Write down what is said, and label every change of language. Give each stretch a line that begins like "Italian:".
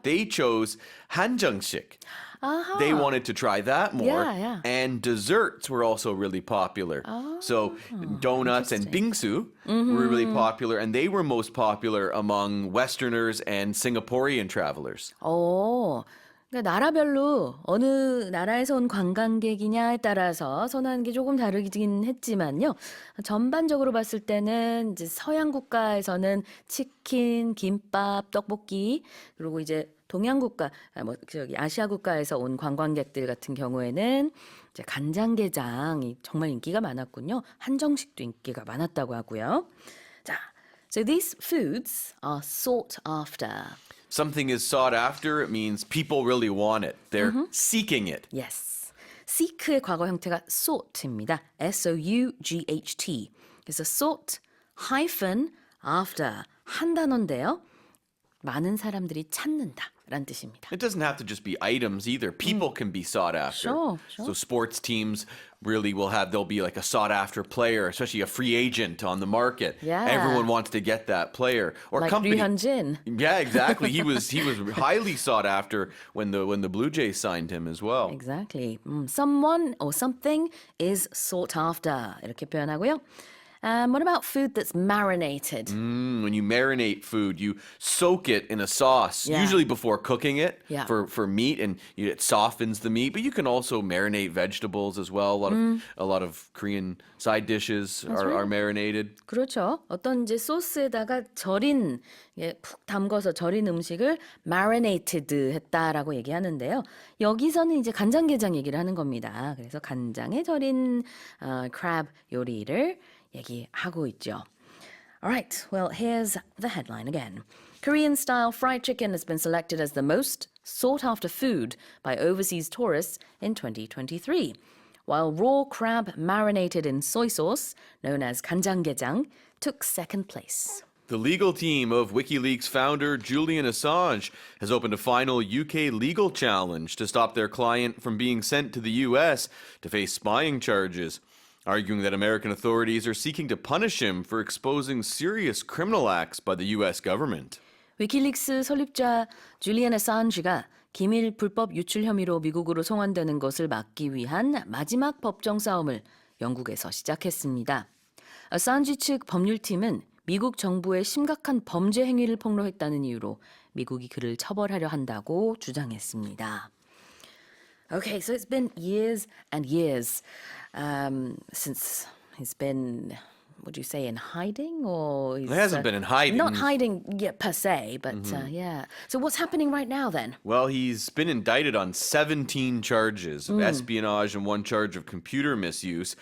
English: they chose 한정식. They wanted to try that more. Yeah. And desserts were also really popular. So donuts and bingsu were really popular, and they were most popular among Westerners and Singaporean travelers.
Korean: 그러니까 나라별로 어느 나라에서 온 관광객이냐에 따라서 선호하는 게 조금 다르긴 했지만요. 전반적으로 봤을 때는 이제 서양 국가에서는 치킨, 김밥, 떡볶이, 그리고 이제 동양 국가, 아시아 국가에서 온 관광객들 같은 경우에는 이제 간장게장이 정말 인기가 많았군요. 한정식도 인기가 많았다고 하고요.
English: 자, so these foods are sought after. Something is sought after, it means people really want it. They're seeking it. Yes.
Korean: seek의 과거 형태가 sought입니다.
English: S-O-U-G-H-T.
Korean: 그래서 sought hyphen after 한 단어인데요. 많은 사람들이 찾는다라는 뜻입니다.
English: It doesn't have to just be items either. People can be sought after. Sure. So sports teams really there'll be like a sought after player, especially a free agent on the market. Yeah. Everyone wants to get that player. Or Like company. 류현진. Yeah, exactly. He was highly sought after when the Blue Jays signed him as well. Exactly. Someone or something is sought after.
Korean: 이렇게 표현하고요.
English: What about food that's marinated? When you marinate food, you soak it in a sauce, Yeah. usually before cooking it Yeah. for meat, and it softens the meat. But you can also marinate vegetables as well. A lot of Korean side dishes are marinated.
Korean: 그렇죠. 어떤 이제 소스에다가 절인, 푹 담궈서 절인 음식을 marinated 했다라고 얘기하는데요. 여기서는 이제 간장게장 얘기를 하는 겁니다. 그래서 간장에 절인 crab 요리를 얘기하고 있죠.
English: Alright, well, here's the headline again. Korean-style fried chicken has been selected as the most sought-after food by overseas tourists in 2023, while raw crab marinated in soy sauce, known as 간장게장, took second place. The legal team of WikiLeaks founder Julian Assange has opened a final UK legal challenge to stop their client from being sent to the US to face spying charges, arguing that American authorities are seeking to punish him for exposing serious criminal acts by the US government.
Korean: 위키릭스 설립자 줄리안 애산지가 기밀 불법 유출 혐의로 미국으로 송환되는 것을 막기 위한 마지막 법정 싸움을 영국에서 시작했습니다. 애산지 측 법률팀은 미국 정부의 심각한 범죄 행위를 폭로했다는 이유로 미국이 그를 처벌하려 한다고 주장했습니다.
English: Okay, so it's been years and years since he's been would you say in hiding or It hasn't been in hiding. Not hiding yet per se, but yeah. So what's happening right now then? Well, he's been indicted on 17 charges of espionage and one charge of computer misuse.